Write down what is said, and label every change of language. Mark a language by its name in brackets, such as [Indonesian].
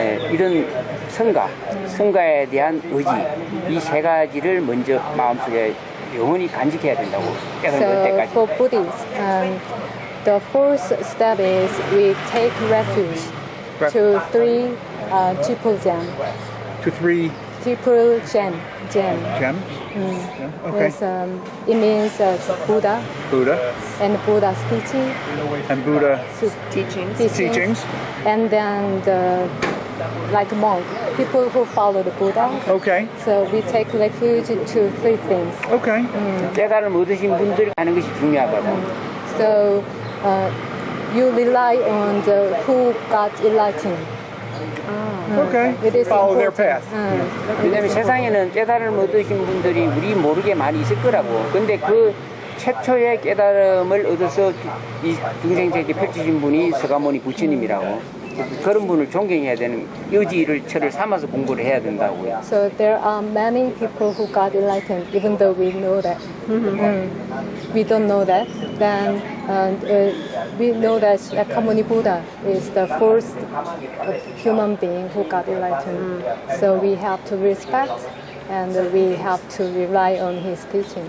[Korean] 이런 성가에 대한 의지, 이 세 가지를 먼저 마음속에 영원히 간직해야 된다고 깨달을 [English] So [Korean] 때까지. [English] for Buddhists, the first step is we take refuge to three triple jam. To three multiple gem. Gems? Yeah, okay. Yes, it means Buddha Buddha and Buddha's teaching. and Buddha teachings. And then like monk, people who follow the Buddha. Okay. So we take refuge to three things. Okay. [Korean] 깨달음 얻으신 분들이 하는 것이 중요하거든. [English] So you rely on the who got enlightened. Okay. It is Follow their important. path. [Korean] 왜냐면 세상에는 깨달음 얻으신 분들이 우리 모르게 많이 있을 거라고. 근데 그 최초의 깨달음을 얻어서 이 중생세계 펼치신 분이 서가모니 부처님이라고. 그런 분을 존경해야 되는 의지를 철을 삼아서 공부를 해야 된다고요. [English] So there are many people who got enlightened, even though we know that. We don't know that. Then we know that Shakyamuni Buddha is the first human being who got enlightened. So we have to respect and we have to rely on his teaching.